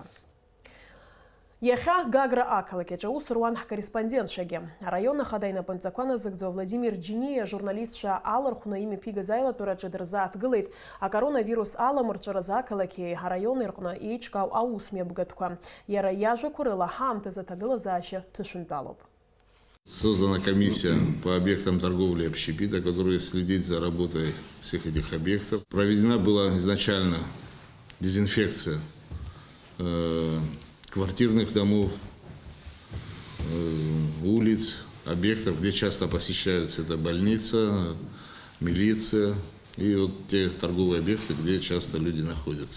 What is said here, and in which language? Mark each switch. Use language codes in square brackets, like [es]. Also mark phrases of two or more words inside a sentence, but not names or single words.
[ab] Иахьа Гагра ақалақь аус руан ҳкорреспондентцәагьы. Араион ахада инапынҵақәа назыгӡо Владимир Џьиниа журналистцәа алархәны имҩаԥигаз аилатәараҿы дырзааҭгылеит акоронавирус аламырҵәаразы ақалақьи араион ирҟны еиҿкаау аусмҩаԥгатәқәа. Иара иажәақәа рыла ҳаамҭазы аҭагылазаашьа ҭышәынтәалоуп. [ru] Создана комиссия по объектам торговли общепита, которая следит за работой всех этих объектов. Проведена была изначально дезинфекция квартирных домов, улиц, объектов, где часто посещаются, это больница, милиция и вот те торговые объекты, где часто люди находятся.